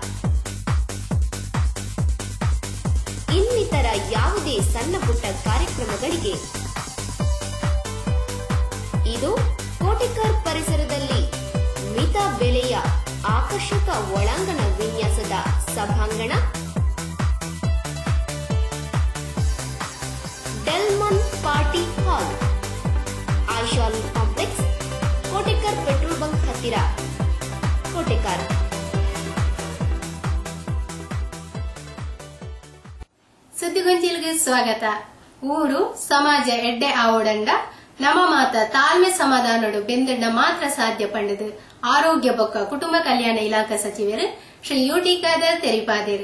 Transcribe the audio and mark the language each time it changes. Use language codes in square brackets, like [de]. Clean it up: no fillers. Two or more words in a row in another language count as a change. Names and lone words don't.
[kn] ಇನ್ನಿತರ ಯಾವುದೇ ಸಣ್ಣ ಪುಟ್ಟ ಕಾರ್ಯಕ್ರಮಗಳಿಗೆ ಇದು ಕೋಟೆಕರ್ ಪರಿಸರದಲ್ಲಿ ಮಿತ ಬೆಲೆಯ ಆಕರ್ಷಕ ಒಳಾಂಗಣ ವಿನ್ಯಾಸದ ಸಭಾಂಗಣ. ಡೆಲ್ಮನ್ ಪಾರ್ಟಿ ಹಾಲ್, ಆಯಿಷಾಲ್ ಕಾಂಪ್ಲೆಕ್ಸ್, ಕೋಟೆಕರ್ [en] petrol bunk [kn] ಹತ್ತಿರ, ಕೋಟೆಕರ್. ಸುದ್ದಿಗೊಂಚಿಲ್ಗೆ ಸ್ವಾಗತ. [tcy] ಊರು ಸಮಾಜ ಎಡ್ಡೆ ಆವಡಂಡ ನಮ್ಮ ಮಾತ ತಾಳ್ಮೆ ಸಮಾಧಾನಡು ಬೆಂದಣ್ಣ ಮಾತ್ರ ಸಾಧ್ಯ ಪಂಡದು ಆರೋಗ್ಯ ಬೊಕ್ಕ ಕುಟುಂಬ ಕಲ್ಯಾಣ ಇಲಾಖಾ ಸಚಿವರು ಶ್ರೀ ಯುಟಿ ಖಾದರ್ ತೆರಿಪಾದೇರು.